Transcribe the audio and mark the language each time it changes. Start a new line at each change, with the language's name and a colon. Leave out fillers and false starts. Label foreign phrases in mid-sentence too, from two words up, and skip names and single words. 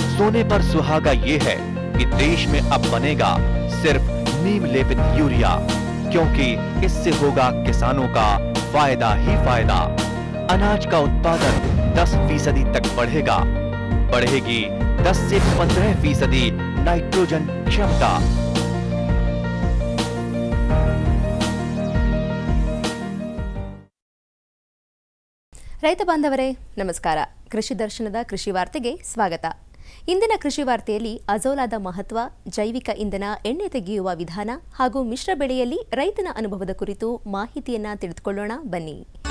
Hindi: सोने पर सुहागा ये है कि देश में अब बनेगा सिर्फ नीम लेपित यूरिया, क्योंकि इससे होगा किसानों का फायदा ही फायदा। अनाज का उत्पादन 10% तक बढ़ेगा, बढ़ेगी 10 से 15% नाइट्रोजन क्षमता।
Kannada: ರೈತ ಬಾಂಧವರೇ ನಮಸ್ಕಾರ. ಕೃಷಿ ದರ್ಶನದ ಕೃಷಿ ವಾರ್ತೆಗೆ ಸ್ವಾಗತ. ಇಂದಿನ ಕೃಷಿ ವಾರ್ತೆಯಲ್ಲಿ ಅಜೋಲಾದ ಮಹತ್ವ, ಜೈವಿಕ ಇಂಧನ, ಎಣ್ಣೆ ತೆಗೆಯುವ ವಿಧಾನ ಹಾಗೂ ಮಿಶ್ರ ಬೆಳೆಯಲ್ಲಿ ರೈತನ ಅನುಭವದ ಕುರಿತು ಮಾಹಿತಿಯನ್ನ ತಿಳಿದುಕೊಳ್ಳೋಣ ಬನ್ನಿ.